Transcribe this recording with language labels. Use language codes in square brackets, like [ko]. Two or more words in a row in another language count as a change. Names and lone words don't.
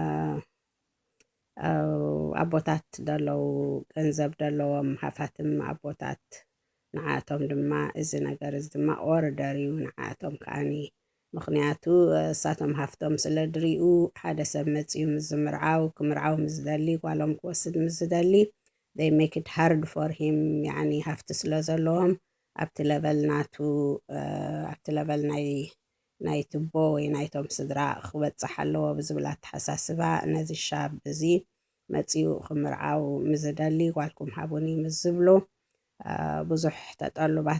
[ti] ኣቦታት ደለው ገንዘብ ደለዎም ሃፋትም ኣቦታት ንዓቶም ድማ እዚ ነገር እዚ ድማ ኦርደር እዩ ንዓቶም ከዓኒ። ምክንያቱ እሳቶም ሃፍቶም ስለ ድሪኡ ሓደ ሰብ መፅኡ ምስ ዝምርዓው ክምርዓው ምስ ዝደሊ ጓሎም ክወስድ ምስ ዝደሊ [en] they make it hard for him [ti] ሃፍቲ ስለ ዘለዎም ኣብቲ ለበል ናቱ ኣብቲ ለበል ናይ ትቦ ወይ ናይቶም ስድራ ክበፅሕ ኣለዎ ብዝብል ኣተሓሳስባ ነዚ ሻብ እዚ መፅኡ ክምርዓው ምስ ዝደሊ ጓልኩም ሃቡኒ ምስ ዝብሎ ብዙሕ ተጠልባት